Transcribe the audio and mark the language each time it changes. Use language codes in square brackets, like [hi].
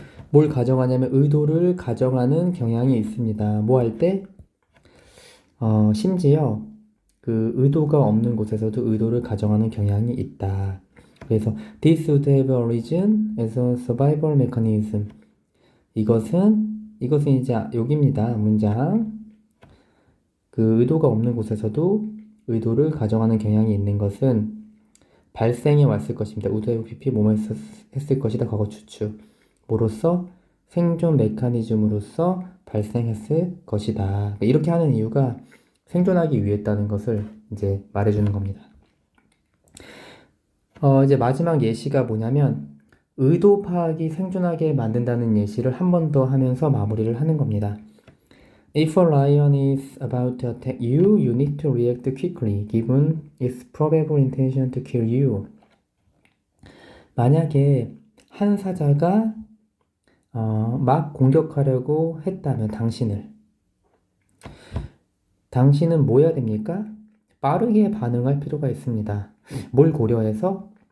[ko] 뭘 가정하냐면 의도를 가정하는 경향이 있습니다. 뭐 할 때? 심지어 의도가 없는 곳에서도 의도를 가정하는 경향이 있다. 그래서 [en] this would have origin as a survival mechanism. [ko] 이것은 이제 여기입니다. 문장. 의도가 없는 곳에서도 의도를 가정하는 경향이 있는 것은 발생해 왔을 것입니다. [en] would have pp [ko] 뭐뭐 했을 것이다. 과거 추측. 뭐로써? 생존 메커니즘으로서 발생했을 것이다. 이렇게 하는 이유가 생존하기 위했다는 것을 이제 말해주는 겁니다. 이제 마지막 예시가 뭐냐면 의도 파악이 생존하게 만든다는 예시를 한 번 더 하면서 마무리를 하는 겁니다. [en] If a lion is about to attack you, you need to react quickly, given its probable intention to kill you. [ko] 만약에 한 사자가 막 공격하려고 했다면 당신은 뭐 해야 됩니까? 빠르게 반응할 필요가 있습니다. 뭘 고려해서?